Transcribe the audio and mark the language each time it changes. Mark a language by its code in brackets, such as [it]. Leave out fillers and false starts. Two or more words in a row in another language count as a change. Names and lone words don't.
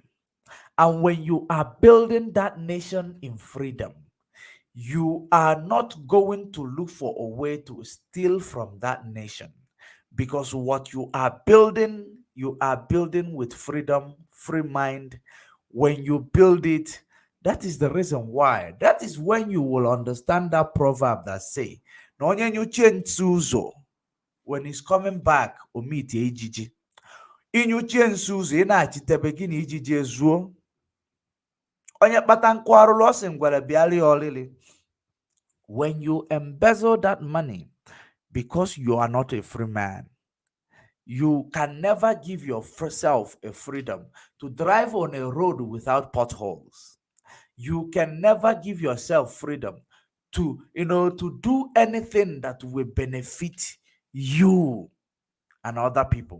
[en] And when you are building that nation in freedom, you are not going to look for a way to steal from that nation, because what you are building with freedom, free mind. When you build it, that is the reason why. That is when you will understand that proverb that say, [ig] "Na onye nyuchie ntu ụzọ, [en] when he's coming back, o meet ejiji." [ig] Inyuchie ntu ụzọ, ị na-achitebe gị na ijiji ezuo. Onye kpata nkụ arụrụ, ọ sị ngwere bịara ya ọlịlị. [en] When you embezzle that money because you are not a free man, you can never give yourself a freedom to drive on a road without potholes. You can never give yourself freedom to, to do anything that will benefit you and other people.